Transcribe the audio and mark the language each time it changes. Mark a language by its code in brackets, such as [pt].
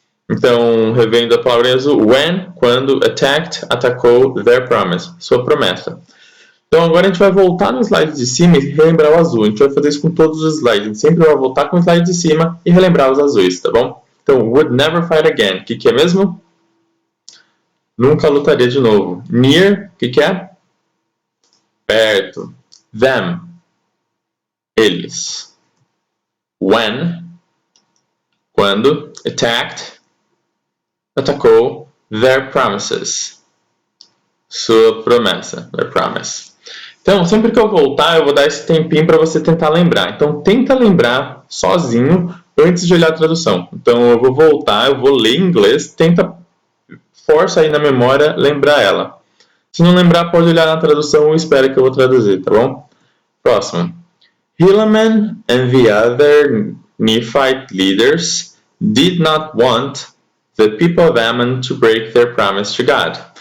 [pt] Então, revendo a palavra em azul. Quando, attacked, atacou, [en] their promise. [pt] Sua promessa. Então agora a gente vai voltar no slide de cima e relembrar o azul. A gente vai fazer isso com todos os slides. A gente sempre vai voltar com o slide de cima e relembrar os azuis, tá bom? Então, [en] would never fight again. [pt] O que é mesmo? Nunca lutaria de novo. Near, o que é? Perto. Them. Eles. Quando. Attacked. Atacou. [en] Their promises. [pt] Sua promessa. [en] Their promise. [pt] Então, sempre que eu voltar, eu vou dar esse tempinho para você tentar lembrar. Então, tenta lembrar sozinho antes de olhar a tradução. Então, eu vou voltar, eu vou ler em inglês, força aí na memória lembrar ela. Se não lembrar, pode olhar na tradução e espera que eu vou traduzir, tá bom? Próximo. [en] Helaman and the other Nephite leaders did not want the people of Ammon to break their promise to God.